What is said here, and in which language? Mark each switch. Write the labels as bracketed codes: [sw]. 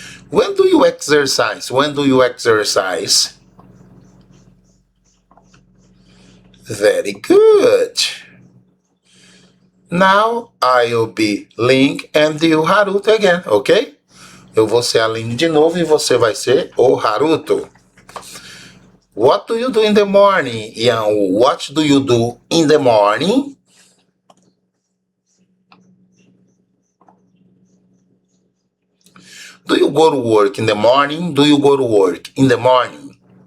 [en] When do you exercise? When do you exercise? Very good. Now I'll be Link and you Haruto again, ok? [pt] Eu vou ser a Link de novo e você vai ser o Haruto. [en] What do you do in the morning, Ian? What do you do in the morning? Do you go to work in the morning? Do you go to work in the morning?